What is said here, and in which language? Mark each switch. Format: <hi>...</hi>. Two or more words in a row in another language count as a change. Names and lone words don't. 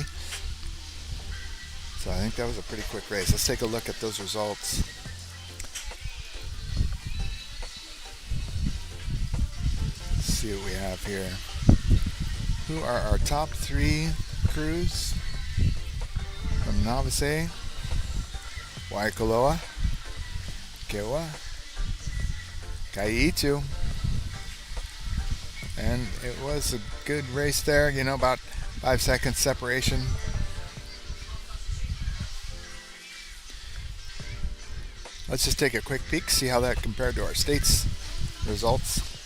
<en>So I think that was a pretty quick race. Let's take a look at those results. Let's see what we have here. Who are our top 3 crews from Novice A? Waikoloa, KEAWE, ʻEhitu. And it was a good race there, you know, about 5 seconds separation. Let's just take a quick peek, see how that compared to our state's results.</en>